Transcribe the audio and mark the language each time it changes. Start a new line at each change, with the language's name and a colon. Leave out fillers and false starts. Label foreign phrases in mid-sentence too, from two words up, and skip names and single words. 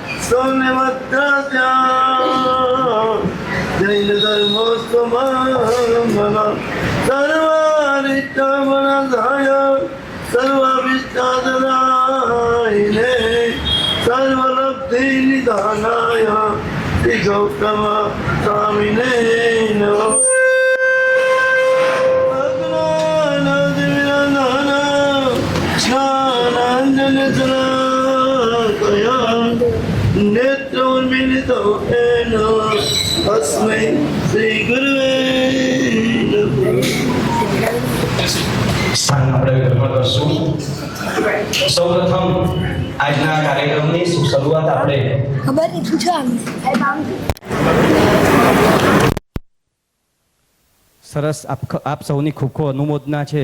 Sanskrit: સોનિમદ્રાત્યા જૈન ધર્મોસ્તમ મંગલમ સર્વારિષ્ટમનધાય સર્વાભીષ્ટાદદાયિને સર્વલબ્ધિ નિધાનાય શ્રી ગૌતમ સ્વામિને નમઃ. नेत्रोन्मिलितो येन तस्मै श्री गुरुवे
Gujarati: સૌપ્રથમ આજના કાર્યક્રમની શરૂઆત આપણે ખબર નહીં પૂછો સરસ આપ સૌની ખૂબ ખૂબ અનુમોદના છે.